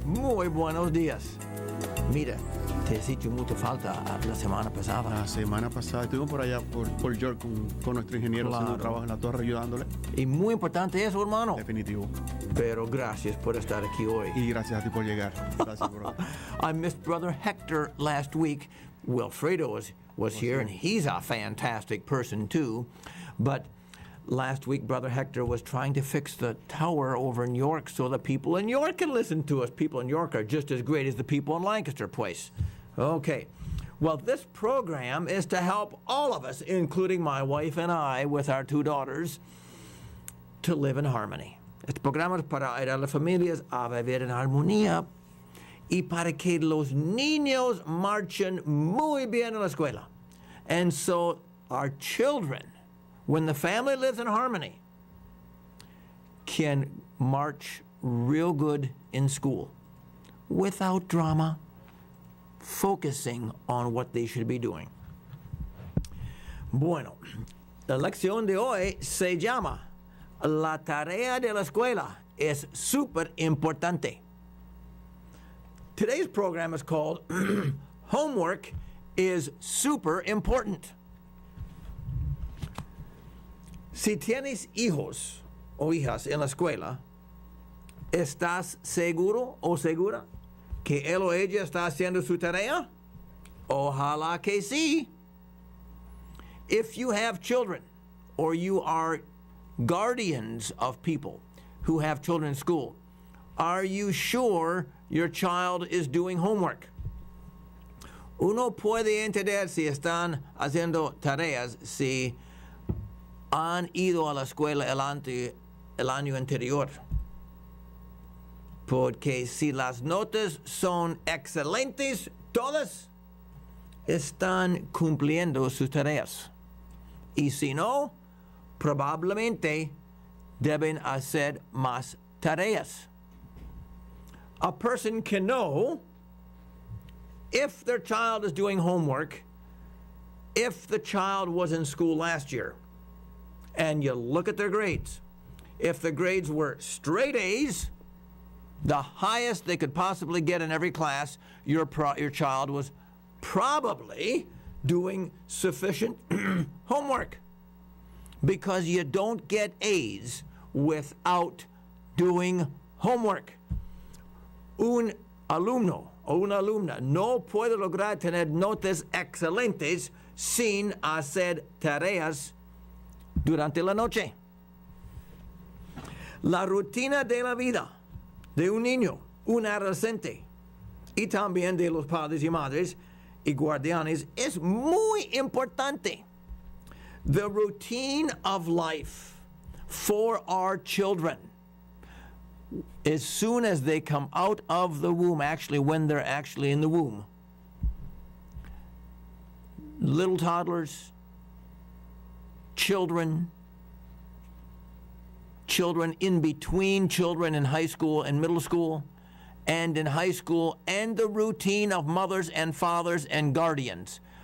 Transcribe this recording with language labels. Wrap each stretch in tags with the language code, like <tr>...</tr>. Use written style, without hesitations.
<es>muy buenos días. Mira, te he hecho mucha falta la semana pasada. La semana pasada estuvimos por allá, por York, con nuestro ingeniero haciendo un trabajo en la torre, ayudándole. Y muy importante eso, hermano. Definitivo. Pero gracias por estar aquí hoy. Y gracias a ti por llegar. Gracias, brother.</es> <en>I missed Brother Hector last week. Wilfredo was here, and he's a fantastic person too. But last week, Brother Hector was trying to fix the tower over in York so the people in York can listen to us. People in York are just as great as the people in Lancaster place. Okay. Well, this program is to help all of us, including my wife and I, with our two daughters, to live in harmony.</en> <es>Este programa es para ayudar a las familias a vivir en armonía y para que los niños marchen muy bien en la escuela.</es> <en>And so our children, when the family lives in harmony, can march real good in school without drama, focusing on what they should be doing.</en> <es>Bueno, la lección de hoy se llama La tarea de la escuela es súper importante.</es> <en>Today's program is called Homework is Super Important.</en> <es>Si tienes hijos o hijas en la escuela, ¿estás seguro o segura que él o ella está haciendo su tarea? Ojalá que sí.</es> <en>If you have children or you are guardians of people who have children in school, are you sure your child is doing homework?</en> <es>Uno puede entender si están haciendo tareas si han ido a la escuela el año anterior. Porque si las notas son excelentes, todas están cumpliendo sus tareas. Y si no, probablemente deben hacer más tareas.</es> <en>A person can know if their child is doing homework, if the child was in school last year, and you look at their grades. If the grades were straight A's, the highest they could possibly get in every class, your child was probably doing sufficient homework. Because you don't get A's without doing homework.</en> <es>Un alumno o una alumna no puede lograr tener notas excelentes sin hacer tareas durante la noche. La rutina de la vida de un niño, un adolescente, y también de los padres y madres y guardianes es muy importante.</es> <en>The routine of life for our children, as soon as they come out of the womb, actually when they're actually in the womb, little toddlers, children in between children in high school and middle school, and in high school, and the routine of mothers and fathers and guardians.</en>